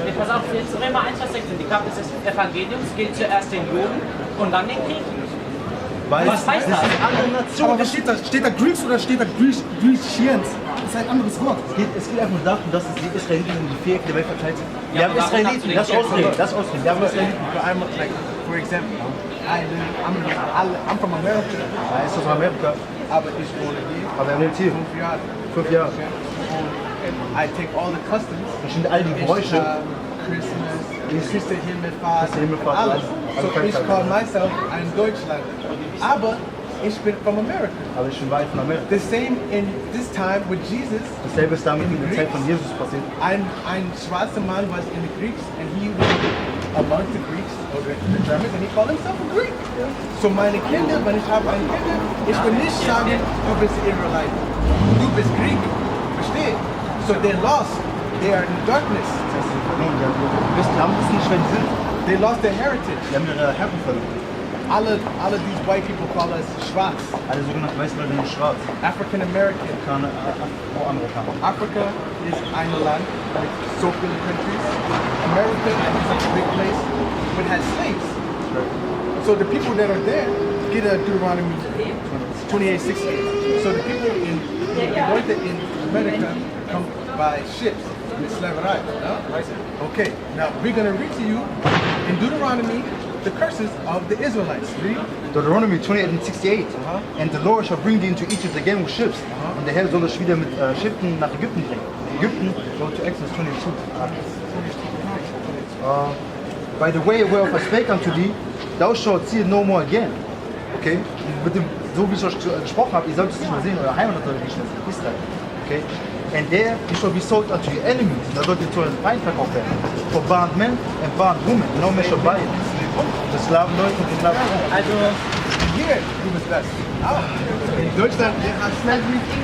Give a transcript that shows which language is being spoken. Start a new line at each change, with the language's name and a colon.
German: Pass auf, jetzt Römer 1, Vers 16, die Kraft des Evangeliums gilt zuerst den Juden und dann den Griechen. Weil Was heißt das? eine andere Nation. Aber was steht da? Steht da Greeks oder steht da Grecians? Das ist ein anderes Wort. Es geht einfach darum, dass die Israeliten in die viereckige Welt verteilt sind. Wir Ja, haben aber warum Israeliten, hast du den das ausreden. Wir haben Israeliten.
English: Like, for example, I'm from America,
German: Er ist aus Amerika, aber ich wohne hier aber er wohnt hier. 5 Jahre. 5 Jahre.
English: And I take all the customs.
German: Das sind all die Bräuche. Christmas, Christi Himmelfahrt, Christi Himmelfahrt, alles. alles.
English: So ich call myself
German: ein Deutschland. Aber ich bin
English: from America.
German: Aber ich bin weit von Amerika.
English: The same in this time with Jesus.
German: Dasselbe ist damit in der Zeit von Jesus passiert. Ein schwarzer Mann
English: was in the Greeks and he was amongst the Greeks or the Germans, and he called himself a Greek.
German: So meine Kinder, wenn ich habe ein Kind, ich will nicht sagen, du bist Israelite, du bist Greek.
English: Verstehe? So they're lost. They are in darkness.
German: Die haben das nicht, wenn sie sind.
English: They lost their heritage.
German: Die haben ihre Herkunft verloren.
English: All of these white people call us schwarz.
German: Alle sogenannten Weißen Leute sind schwarz.
English: African American.
German: Afroamerikaner.
English: Africa is
German: ein Land,
English: like so many countries. America is a big place, but has slaves. So the people that are there get a Deuteronomy 28:16. So the people in America come by ships with slavery. No? Okay, now we're going to read to you in Deuteronomy the curses of the Israelites. Read. Deuteronomy 28:68. And the Lord shall bring thee into Egypt again with ships.
German: Und der Herr soll dich wieder mit Schiffen nach Ägypten bringen. Ägypten,
English: go to Exodus 22. By the way whereof I spake unto thee, thou shalt see it no more again. Okay?
German: Mit dem, so wie ich euch gesprochen habe, ihr sollt es nicht mehr sehen, euer Heimat soll nicht mehr sehen, Israel. Okay?
English: And there he shall be sold unto your enemies.
German: Da sollt ihr zu euren Feind verkauft werden.
English: For bond men and bond women, no man shall buy it.
German: Die Sklavenleute und die Sklavenfrauen. Also hier, du bist das. In Deutschland, der hat Slavery.